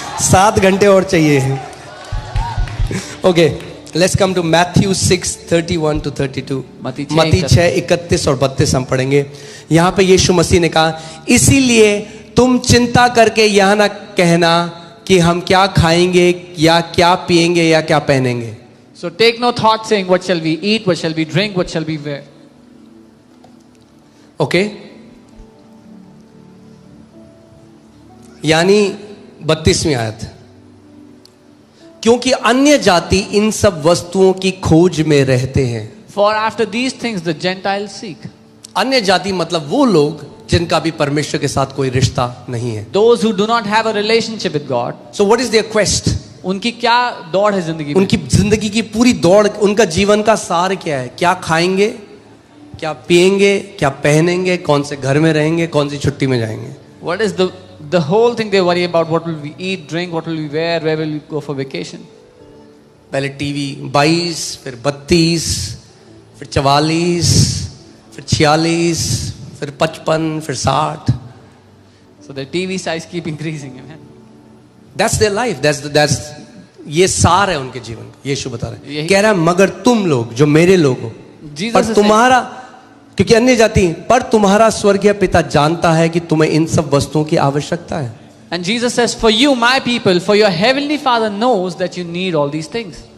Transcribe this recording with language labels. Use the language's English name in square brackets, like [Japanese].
[Hindi] 7 घंटे और चाहिए। Okay, let's come to Matthew 6:31 to 32। मत्ती 6:31 और 32 हम पढ़ेंगे। यहां पे यीशु मसीह ने कहा, इसीलिए तुम चिंता करके यह ना कहना कि हम क्या खाएंगे या क्या पिएंगे या क्या पहनेंगे. [English] So take no thought saying, what shall we eat, what shall we drink, what shall we wear. [Hindi] Okay यानी 32वीं आयत, क्योंकि अन्य जाति इन सब वस्तुओं की खोज में रहते हैं. [English] For after these things the Gentiles seek. [Hindi] अन्य जाति मतलब वो लोग जिनका भी परमेश्वर के साथ कोई रिश्ता नहीं है. [English] Those who do not have a relationship with God. So what is their quest? [Hindi] उनकी क्या दौड़ है जिंदगी में? उनकी जिंदगी की पूरी दौड़, उनका जीवन का सार क्या है? क्या खाएंगे, क्या पिएंगे, क्या पहनेंगे, कौन से घर में रहेंगे, कौन सी छुट्टी में जाएंगे. [English] What is the whole thing they worry about? What will we eat, drink, what will we wear, where will we go for vacation? [Hindi] पहले टीवी 22, फिर 32, फिर 44, फिर 46, फिर 55, फिर 60. [English] So the TV size keep increasing. Amen. That's their life. [Hindi] That's ये सार है उनके जीवन का. यीशु बता रहे हैं, यही- कह रहा है मगर तुम लोग जो मेरे लोग हो, [English] Jesus [Hindi] पर [English] is [Hindi] तुम्हारा, क्योंकि अन्य जाति, पर तुम्हारा स्वर्गीय पिता जानता है कि तुम्हें इन सब वस्तुओं की आवश्यकता है. [English] And Jesus says, for you, my people, for your heavenly Father knows that you need all these things.